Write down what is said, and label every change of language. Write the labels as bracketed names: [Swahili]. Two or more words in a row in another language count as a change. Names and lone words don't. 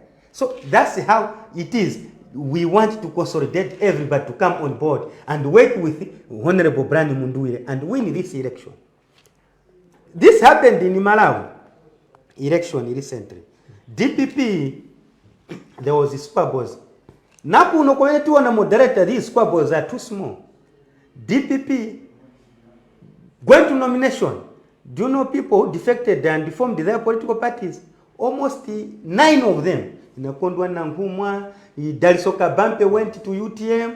[English] So that's how it is. We want to consolidate everybody to come on board and work with Honorable Brian Mundubile and win this election. This happened in Malawi election recently. DPP, there was a squabbles. [Bemba] Napu unokoletu na moderator, [English] these squabbles are too small. DPP going to nomination. Do you know people who defected and formed their political parties? Almost 9 of them. Inakondwa Nangumwa, Dalisoka Bampe went to UTM.